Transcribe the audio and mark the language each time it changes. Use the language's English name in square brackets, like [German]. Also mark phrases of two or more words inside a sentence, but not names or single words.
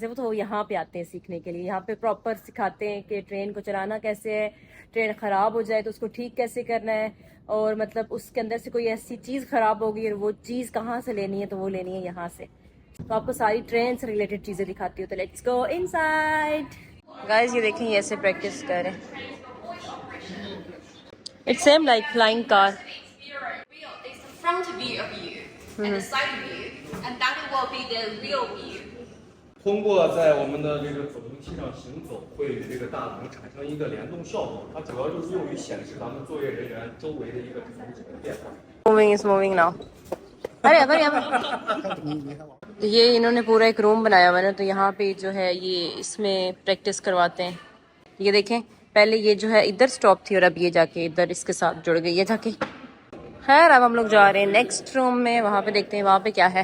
[Hindi] वो तो यहाँ पे आते हैं सीखने के लिए। यहाँ पे प्रॉपर सिखाते हैं कि ट्रेन को चलाना कैसे है, ट्रेन खराब हो जाए तो उसको ठीक कैसे करना है, और मतलब उसके अंदर से कोई ऐसी चीज़ खराब होगी और वो चीज़ कहाँ से लेनी है, तो वो लेनी है यहाँ से। तो आपको सारी ट्रेन से रिलेटेड चीजें दिखाती हूँ। [English] तो let's go inside. [Hindi] गाइस ये देखें, ये ऐसे प्रैक्टिस कर रहे हैं। [English] it's same like flying car. [Chinese] 通过在我们的这个走动器上行走，会与这个大脑产生一个联动效果。它主要就是用于显示咱们作业人员周围的一个整体的变化。 [English] Moving is moving now。 [Hindi] अरे अरे तो ये इन्होंने पूरा एक रूम बनाया हुआ है ना, तो यहाँ पे जो है ये इसमें प्रैक्टिस करवाते हैं। ये देखें, पहले ये जो है इधर स्टॉप थी और अब ये जाके इधर इसके साथ जुड़ गई है जाके। खैर अब हम लोग जा रहे हैं [English] next room [Hindi] में, वहाँ पे देखते हैं वहाँ पे क्या है।